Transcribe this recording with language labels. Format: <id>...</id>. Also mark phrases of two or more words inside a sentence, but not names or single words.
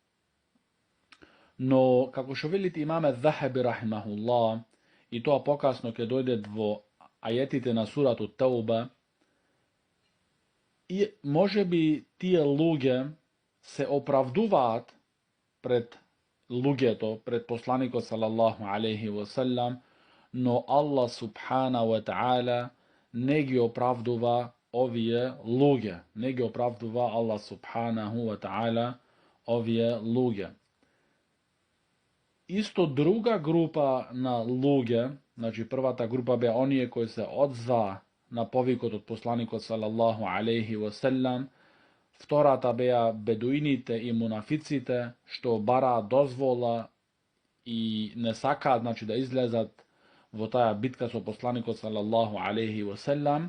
<mk>Но, како што велит имаме Захаби рахимахуллах, и тоа покасно ќе дојде во ајетите на сурата Тауба, и може би тие луѓе се оправдуваат пред луѓето, пред посланикот</mk> <ar>صلى الله عليه وسلم,</ar> <mk>но Аллах</mk> <ar>سبحانه وتعالى</ar> <mk>не ги оправдува овие луѓе. Не ги оправдува Аллах</mk> <ar>سبحانه وتعالى</ar> <mk>овие луѓе. Исто друга група на луѓе, значи првата група беа оние кои се одзва на повикот од посланикот</mk> <ar>صلى الله عليه وسلم,</ar> <mk>втората беа бедуините и мунафиците, што бараа дозвола и не сакаат, значи, да излезат во таа битка со посланикот</mk> <ar>صلى الله عليه وسلم.</ar>